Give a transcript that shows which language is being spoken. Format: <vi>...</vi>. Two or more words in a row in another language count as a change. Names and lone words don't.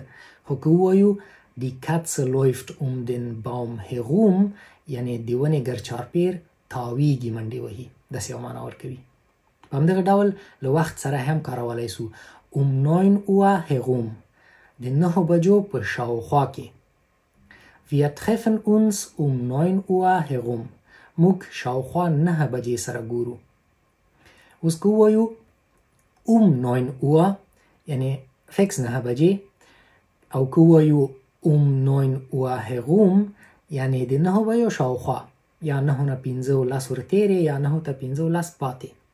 <ps>خو که ووایو</ps> <de>die Katze läuft den Baum herum</de> <ps>یعنی د ونې ګرچاپیر تاویږي، منډې وهي، داسې یو معنا ورکوي. په همدغه ډول له وخت سره هم کارولی سو</ps> <de>9 Uhr herum</de> <ps>د 9 بجو په شاوخوا کې.</ps> <de>Wir treffen uns 9 Uhr herum.</de> <ps>موږ شاوخوا 9 بجې سره ګورو. اوس که ووایو 9 Uhr یعنی فکس 9 بجې، او که ووایو</ps> <de>9 Uhr herum</de> <ps>یعنی د 9 بجو شاوخوا، یا 9 نه 15 ورتېرې یا 9 ته 15 پاتې.</ps>